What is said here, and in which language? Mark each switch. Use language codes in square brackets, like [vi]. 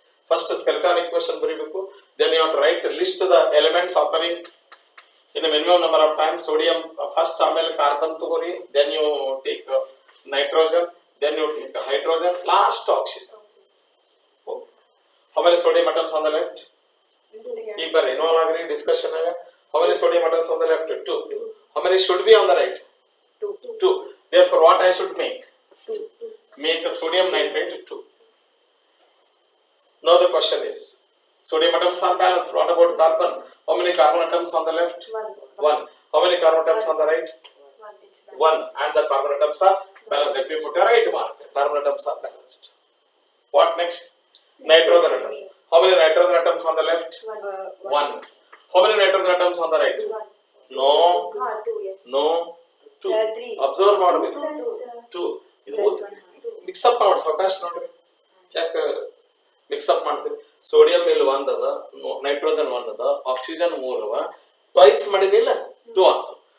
[en] First skeleton equation [kn] ಬರೀಬೇಕು. [en] Then you have to write list the elements occurring in a minimum number of times. Sodium first, ಆಮೇಲೆ carbon ತಗೋರಿ. Then you take nitrogen. Then you take hydrogen. Last oxygen. Okay. How many sodium atoms on the left? [kn] ಈಗ ಬರ್ರಿ involve ಆಗ್ರಿ discussion ಆಗ. [en] How many sodium atoms on the left? 2. How many should be on the right? 2. Therefore, what I should make? 2. Make a sodium nitrate 2. Now the question is, sodium atoms are balanced. What about carbon? How many carbon atoms on the left? 1. How many carbon atoms on the right? 1. And the carbon atoms are balanced. If you put a right mark, carbon atoms are balanced. What next? Nitrogen atom. How many nitrogen atoms on the left? 1. How many nitrogen atoms on the right? No. 2. [kn] Observe ಮಾಡಬೇಕು. 2. ಇದು mix up ಮಾಡಿ ಸಾವಕಾಶ ನೋಡ್ರಿ. ಯಾಕೆ mix up ಮಾಡ್ತೀವಿ? Sodium ಇಲ್ಲಿ 1 ಅದ, nitrogen 1 ಅದ, ಆಕ್ಸಿಜನ್ 3 ಅವ, ಟ್ವೈಸ್ ಮಾಡಿದಿಲ್ಲ 2 ಆಗ್ತದೆ.